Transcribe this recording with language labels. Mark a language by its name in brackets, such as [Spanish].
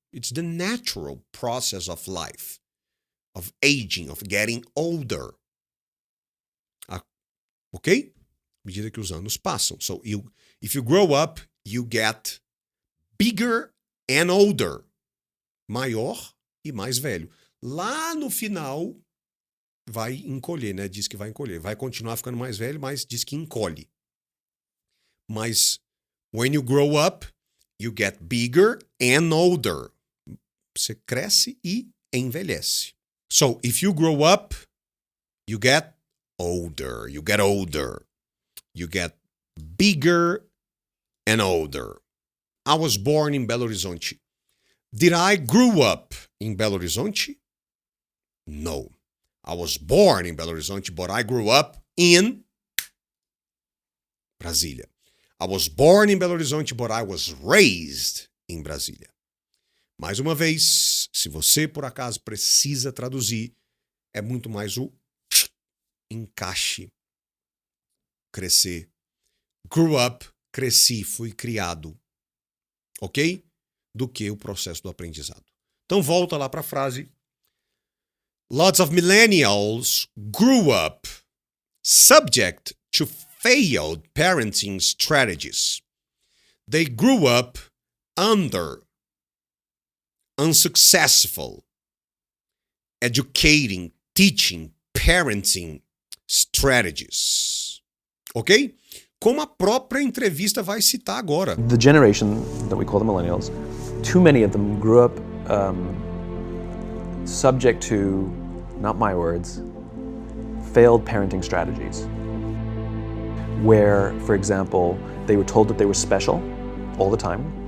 [English] It's the natural process of life, of aging, of getting older. Ok? [Portuguese] À medida que os anos passam. [English] So, if you grow up, you get bigger and older. [Portuguese] Maior e mais velho. Lá no final, vai encolher, né? Diz que vai encolher. Vai continuar ficando mais velho, mas diz que encolhe. [English] Mas, when you grow up, you get bigger and older. [Portuguese] Você cresce e envelhece. [English] So, if you grow up, you get older. You get older. You get bigger and older. I was born in Belo Horizonte. Did I grow up in Belo Horizonte? No. I was born in Belo Horizonte, but I grew up in Brasília. I was born in Belo Horizonte, but I was raised in Brasília. [Portuguese] Mais uma vez, se você por acaso precisa traduzir, é muito mais o encaixe, crescer. Grew up, cresci, fui criado. Ok? Do que o processo do aprendizado. Então volta lá para a frase. [English] Lots of millennials grew up subject to failed parenting strategies. They grew up under unsuccessful educating, teaching, parenting strategies. Ok? [Portuguese] Como a própria entrevista vai citar agora. [English] The generation that we call the millennials, too many of them grew up subject to, not my words, failed parenting strategies. Where, for example, they were told that they were special all the time.